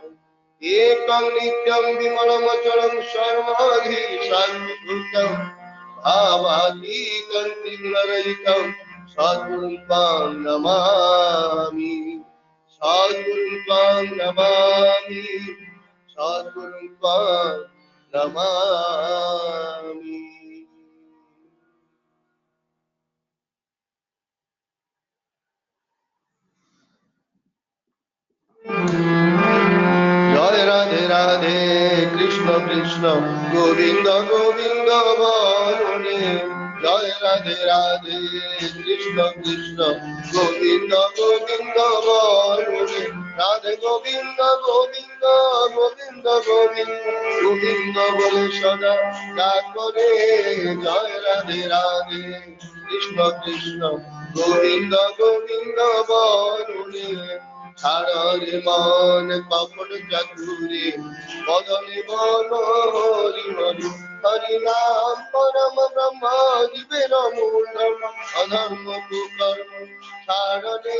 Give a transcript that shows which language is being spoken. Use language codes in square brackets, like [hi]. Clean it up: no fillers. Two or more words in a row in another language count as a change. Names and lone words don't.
[sa] एकं नित्यं विमलमचलं सर्वाधि साक्षिभूतं, भावातीतं त्रिगुणरहितं सद्गुरुं त्वां नमामि। सद्गुरुं त्वां नमामि, सद्गुरुं त्वां नमामि। [hi] जय राधे राधे कृष्ण कृष्ण गोविंद गोविंद बोले। जय राधे राधे कृष्ण कृष्ण गोविंद गोविंद बोले। राधे गोविंद गोविंद गोविंद गोविंद गोविंद बोले सदा करे। जय राधे राधे कृष्ण कृष्ण गोविंद गोविंद बोले। [bn] ছাড়ারে মান কপট চতুরে বদনে বল হরি হরি। হরি নাম পরম ব্রহ্ম জীবের মূল অধর্ম কুকর্ম ছাড়রে।